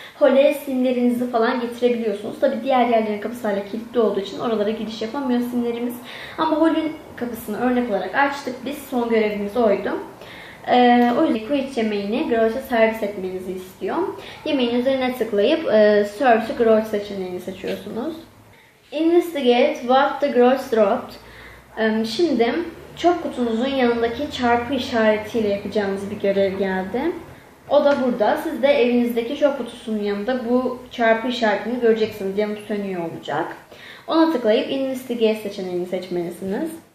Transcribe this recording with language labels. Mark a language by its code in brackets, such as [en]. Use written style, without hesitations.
[tr] Hole simlerinizi falan getirebiliyorsunuz. Tabii diğer yerlerin kapısı hala kilitli olduğu için oralara giriş yapamıyor simlerimiz. Ama holün kapısını örnek olarak açtık. Biz son görevimiz oydu. O yüzden Grouch yemeğini Grouch'a servis etmenizi istiyor. Yemeğin üzerine tıklayıp [en] Serve to Grouch [tr] seçeneğini seçiyorsunuz. [en] Investigate what the Grouch dropped. [tr] Şimdi çöp kutunuzun yanındaki çarpı işaretiyle yapacağımız bir görev geldi. O da burada. Siz de evinizdeki çöp kutusunun yanında bu çarpı işaretini göreceksiniz. Yanıp sönüyor olacak. Ona tıklayıp Investigate seçeneğini seçmelisiniz.